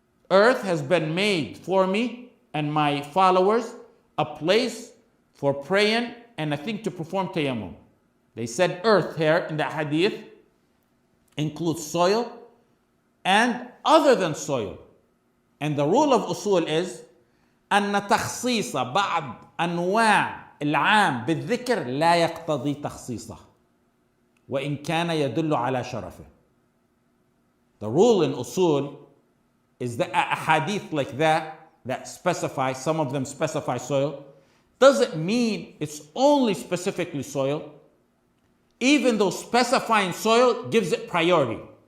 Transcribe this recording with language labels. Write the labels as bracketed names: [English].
[English] Earth has been made for me and my followers a place for praying and a thing to perform tayammum. They said earth here in the hadith includes soil and other than soil. And the rule of usul is [Arabic] أن تخصيص بعض أنواع العام بالذكر لا يقتضي تخصيصه وإن كان يدل على شرفه. [English] The rule in usul is that a hadith like that specify, some of them specify soil, doesn't mean it's only specifically soil, even though specifying soil gives it priority.